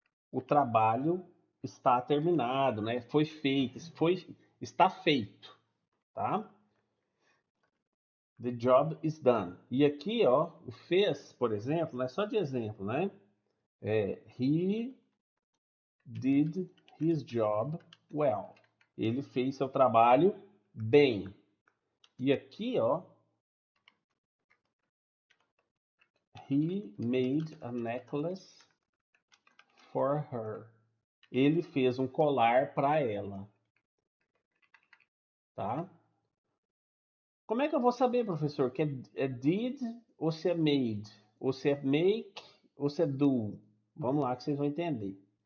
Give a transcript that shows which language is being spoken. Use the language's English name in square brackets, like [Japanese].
[Portuguese] O trabalho está terminado, né? Foi feito, está feito, tá? [English] The job is done. [Portuguese] E aqui, ó, o fez, por exemplo, é só de exemplo, né? [English] He did his job well. [Portuguese] Ele fez seu trabalho bem. E aqui, ó, [English] he made a necklace for her. [Portuguese] Ele fez um colar para ela, tá? Como é que eu vou saber, professor, que é did ou se é made? Ou se é make ou se é do? Vamos lá que vocês vão entender.